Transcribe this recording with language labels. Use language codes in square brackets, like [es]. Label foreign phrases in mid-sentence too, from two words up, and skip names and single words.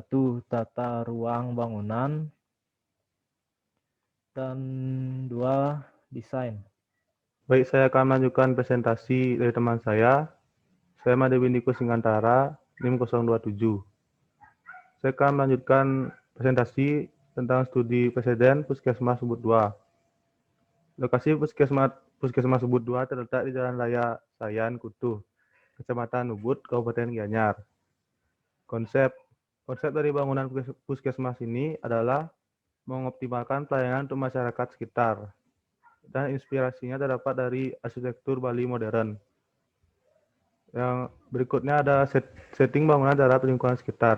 [id] Tata ruang bangunan, dan 2. Desain. Baik, saya akan melanjutkan presentasi dari teman saya. Saya Made Windiku Singantara, NIM 027. Saya akan melanjutkan presentasi tentang studi presiden Puskesmas Ubud 2. Lokasi Puskesmas Ubud 2 terletak di Jalan Raya Sayan, Kutuh, Kecamatan Ubud, Kabupaten Gianyar. Konsep dari bangunan puskesmas ini adalah mengoptimalkan pelayanan untuk masyarakat sekitar, dan inspirasinya terdapat dari arsitektur Bali modern. Yang berikutnya ada setting bangunan terhadap lingkungan sekitar.